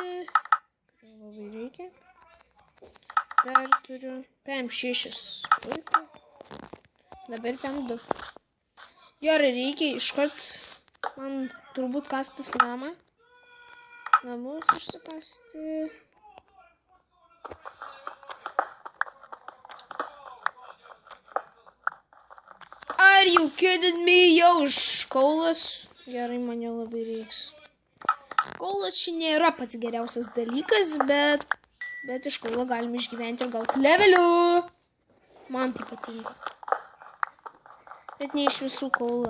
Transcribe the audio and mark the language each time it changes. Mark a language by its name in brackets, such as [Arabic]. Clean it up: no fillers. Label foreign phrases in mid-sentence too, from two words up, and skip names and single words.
[Lithuanian] Labai reikia. Dar turiu PM6. Dabar PM2. Gerai, reikia iškart man turbūt kastis namą. Namus išsikasti. [English] Are you kidding me? [Lithuanian] Jau kaulas. Gerai, man jau labai reiks. Kaulas šiandien nėra pats geriausias dalykas, bet iš kaulo galime išgyventi ir gauti levelių. Man tai patinka. Bet ne iš visų kaulo.